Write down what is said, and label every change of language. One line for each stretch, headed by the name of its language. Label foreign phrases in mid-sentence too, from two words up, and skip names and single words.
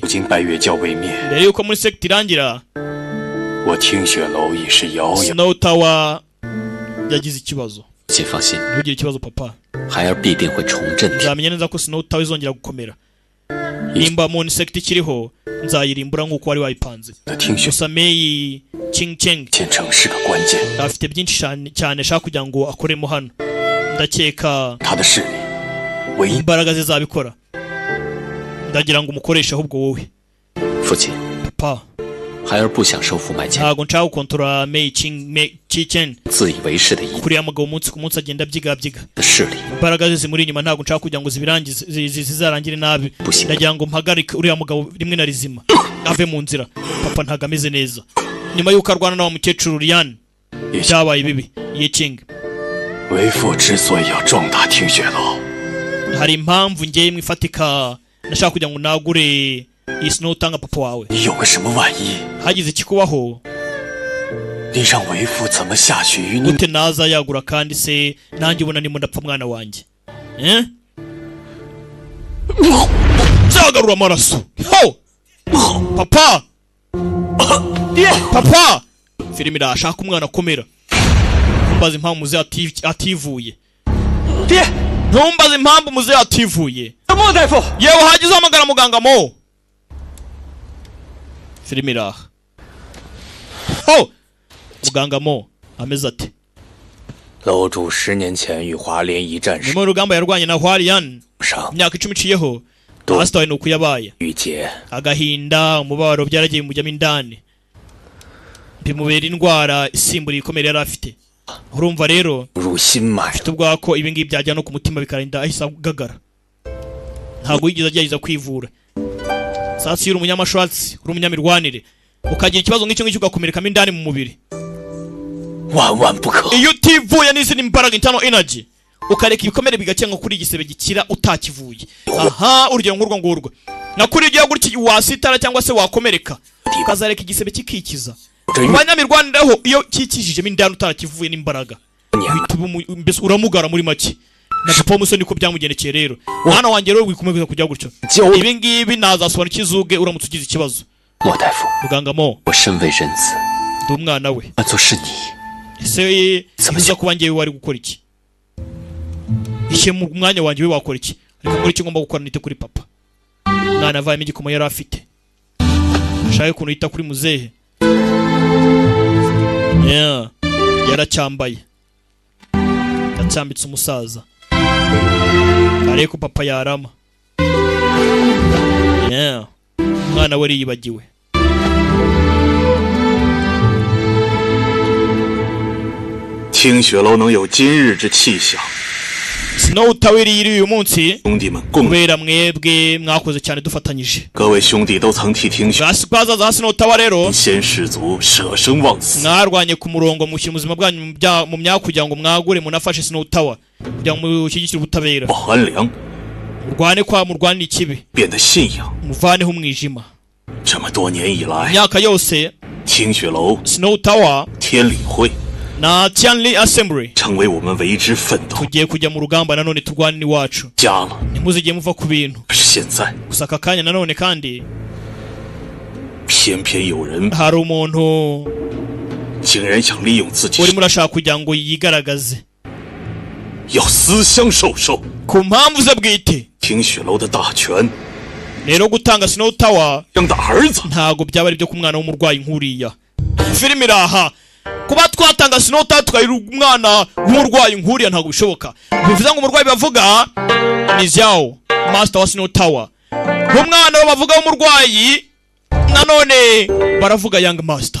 Chinese: 如今拜月教未灭，
Kinyarwanda: mbere yuko Moon Sect irangira
Chinese: 我听雪楼已是遥遥。
Kinyarwanda: Snow Tower yagize ikibazo.
Chinese: 父亲放心，
Kinyarwanda: ntugire ikibazo papa
Chinese: 孩儿必定会重振天。
Kinyarwanda: nzamenya neza ko Snow Tower izongera gukomera nimba Moon Sect ikiriho nzayirimbura nk'uko wari wayipanze.
Chinese: 听雪
Kinyarwanda: gusa Mei Ching
Chinese: 建成是个关键，
Kinyarwanda: afite byinshi cyane ashaka kugira ngo akoremo hano. ndakeka
Chinese: 他的势力唯一。
Kinyarwanda: imbaraga ze zabikora. ndagira ngo umukoreshe ahubwo wowe
Chinese: 父亲，
Kinyarwanda: papa
Chinese: 孩儿不想收服麦千，
Kinyarwanda: ntabwo nshaka gukontorora Mei Chichen
Chinese: 自以为是的一
Kinyarwanda: kuriya mugabo umunsi ku munsi agenda abyigabyiga
Chinese: 的势力，
Kinyarwanda: imbaraga ze zimuri inyuma ntabwo nshaka kugira ngo zizarangire nabi. ndagira ngo mpagarike uriya mugabo rimwe na rizima ave mu nzira. papa ntabwo ameze neza nyuma y'uko arwana na wa mukecuru Lian byabaye bibi. Yeking
Chinese: 为父之所以要壮大听雪楼，
Kinyarwanda: hari impamvu ngiye mwifatika ndashaka kugira ngo nagure iyi Snow utanga papa wawe.
Chinese: 你有个什么万一，
Kinyarwanda: hagize ikikubaho
Chinese: 你让为父怎么下去与你？
Kinyarwanda: gute naza yagura kandi se nanjye ubona ndimo ndapfa mwana wanjye zagarura amaraso. papa papa Firibira ashaka umwana akomera. ntumbaze impamvu muze ativuye. ntumbaze impamvu muze ativuye. yewe hagize hamagara muganga Mo. Firibira muganga Mo ameze ati
Chinese: 楼主10年前与华联一战时
Kinyarwanda: nyuma y'urugamba yarwanye na Hualian
Chinese: 上
Kinyarwanda: imyaka 10 iciyeho Master ni uko yabaye
Chinese: 郁结，
Kinyarwanda: agahinda umubabaro byaragiye mujyamo indani bimubera indwara isimbura ikomere yari afite. urumva rero
Chinese: 入心脉，
Kinyarwanda: afite ubwoba ko ibi ngibi byajya no ku mutima bikarinda ahise agagara. ntabwo yigeze agerageza kwivura. sasa iyo uri umunyamashwatsi uri umunyamirwanire ukagira ikibazo nk'icyo ngicyo ugakomerekamo indani mu mubiri
Chinese: 万万不可。
Kinyarwanda: iyo utivuye n'izindi mbaraga
English: internal energy
Kinyarwanda: ukareka ibikomere bigakira kuri igisebe gikira utakivuye. Aha urugero nk'urwo ngurwo nakuri igihe gutya wasitara cyangwa se wakomereka ukazareka igisebe kikikiza. Abanyamirwaniraho iyo kikijijemo indani utarakivuye n'imbaraga mbese uramugara muri make. Na papa umusoni ko byamugendekeye rero mwana wanjye rero wikomeza kujya gutyo. Ibi ngibi nazasobanura ikizuge uramutse ugize ikibazo. Muganga Mo,
Chinese: 我身为人子，
Kinyarwanda: ndi umwana we.
Chinese: 那就是你。
Kinyarwanda: ese uza kuba ngewe wari gukora iki? Ishe mu mwanya wanjye we wakora iki? Ariko muri cyo ngomba gukora nite kuri papa. Mwana avayemo igikomo yari afite. Ashaka kuntu yita kuri muzehe. Yeah, yaracyambaye. Yacyambitse umusaza. Ariko papa yarama. Yeah, mwana we yibagiwe.
Chinese: 听雪楼能有今日之气象，
Kinyarwanda: Snow Tower uyu munsi
Chinese: 兄弟们共
Kinyarwanda: kubera mwebwe mwakoze cyane dufatanyije.
Chinese: 各位兄弟都曾替听雪
Kinyarwanda: Gasikwaza za Snow Tower rero
Chinese: 先士卒舍生忘死，
Kinyarwanda: mwarwanye ku murongo mushyira ubuzima bwanyu mu myaka kugira ngo mwagure munafashe Snow Tower kugira ngo mushyigikire ubutabera.
Chinese: 不寒凉，
Kinyarwanda: Murwane kwa murwane ikibi
Chinese: 变得信仰。
Kinyarwanda: muvaneho umwijima.
Chinese: 这么多年以来，
Kinyarwanda: Myaka yose
Chinese: 听雪楼、
Kinyarwanda: Snow Tower
Chinese: 天理会
Kinyarwanda: na Tianli Assembly
Chinese: 成为我们为之奋斗
Kinyarwanda: tugiye kujya mu rugamba nanone turwane iwacu.
Chinese: 家了。
Kinyarwanda: Ntimuzigiye muva ku bintu.
Chinese: 可是现在，
Kinyarwanda: Gusa aka kanya nanone kandi
Chinese: 偏偏有人
Kinyarwanda: hari umuntu
Chinese: 竟然想利用自己，
Kinyarwanda: urimo urashaka kugira ngo yigaragaze
Chinese: 要私相授受。
Kinyarwanda: ku mpamvu ze bwite.
Chinese: 听雪楼的大权，
Kinyarwanda: Rero gutanga Snow Tower
Chinese: 养的儿子，
Kinyarwanda: ntago byaba ari byo ku mwana w'umurwayi nkuriya. Filime iraha kuba twatanga Snow Tower tukayira umwana w'umurwayi nkuriya ntago bishoboka. Bivuze ngo umurwayi bavuga ni Xiao, master wa Snow Tower. Umwana bavuga w'umurwayi nanone baravuga
English: Young Master.